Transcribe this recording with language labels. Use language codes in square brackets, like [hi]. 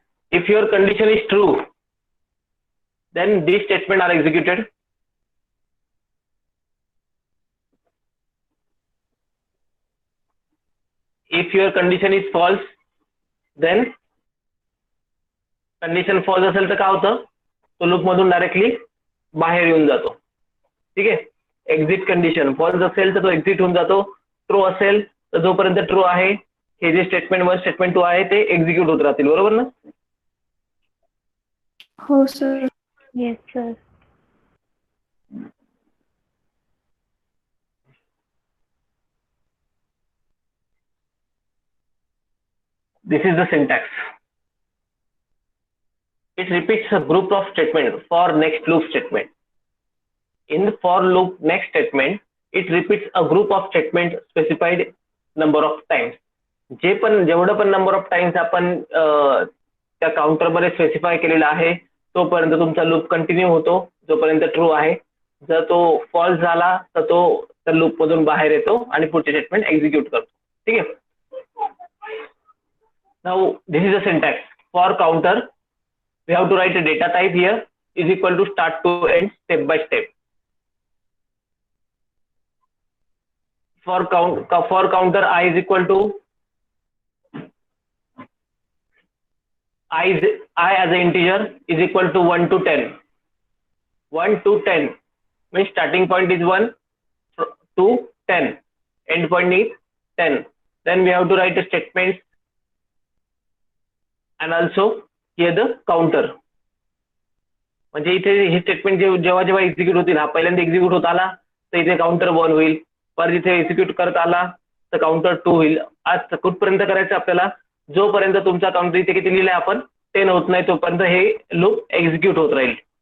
[en] If your condition is true, then these statements are executed. If your condition is false, then condition false [mr] असेल तर काय होतं? तो loop मधून directly बाहेर येऊन जातो. ठीक आहे. एक्झिट कंडिशन फॉल्स असेल तर तो एक्झिट होऊन जातो. ट्रू असेल तर जोपर्यंत ट्रू आहे हे जे स्टेटमेंट 1 स्टेटमेंट 2 आहे ते एक्झिक्यूट होत राहतील. बरोबर ना? हो sir. [en] Yes sir. This is the syntax. It repeats a group of statements for next loop statement. In the for loop next statement, it repeats a group of statements specified number of times. [mr] जेवढं पण number of times आपण त्या counter मध्ये specify केलेला आहे तोपर्यंत तुमचा loop continue होतो जोपर्यंत ट्रू आहे. जर तो फॉल्स झाला तर तो त्या लूप मधून बाहेर येतो आणि पुढचे स्टेटमेंट एक्झिक्यूट करतो. ठीक आहे. [en] Now this is the syntax. For counter, we have to write a data type here is equal to start to end step by step. For counter I is equal to I as an integer is equal to 1 to 10. 1 to 10 means starting point is 1 to 10, end point is 10. Then we have to write a statement and also here the counter. [mr] म्हणजे इथे हे statement जेव्हा जेव्हा execute होतील, हा पहिल्यांदा execute होत आला तर इथे काउंटर 1 होईल, परत इथे एक्झिक्यूट करत आला तर काउंटर 2 होईल. आज कुठपर्यंत करायचं आपल्याला? जोपर्यंत तुमचा काउंटर इथे किती लिहिलाय आपण 10 होत नाही तोपर्यंत हे लूप एक्झिक्यूट होत राहील.